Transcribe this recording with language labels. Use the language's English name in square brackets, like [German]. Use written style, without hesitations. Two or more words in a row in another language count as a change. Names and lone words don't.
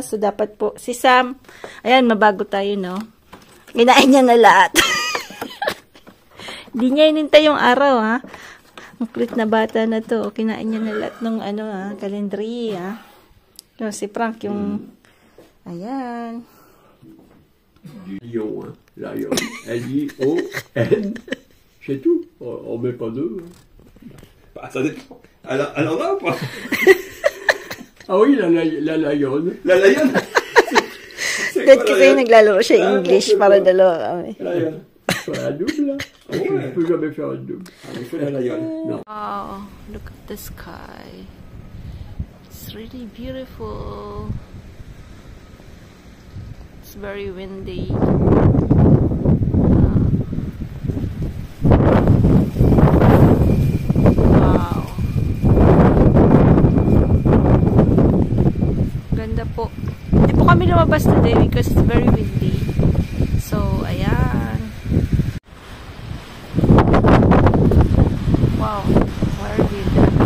[Filipino] So, dapat po, si Sam, ayan, mabago tayo, no? Kinain niya na lahat. Hindi niya inintay yung araw, ha? Ang kulit na bata na to. Kinain niya na lahat ng kalendri, ha? No, si Frank, yung, ayan. [French] Lion, hein? Lion. L-I-O-N. C'est tout. On met pas deux. Ça dépend. Alors là ou pas? Ah oui, la Lion. La Lion. [Filipino] Dad kasi naglalaro siya English para dalawa kami. [French] Lion. Un double, là. Oh, on ne peut jamais faire un double. On fait la Lion. Non. [English] Oh, look at the sky. It's really beautiful. It's very windy. [Filipino] Kami lumabas [English] today because it's very windy. [Filipino] So, ayan. Wow. [English] Very windy.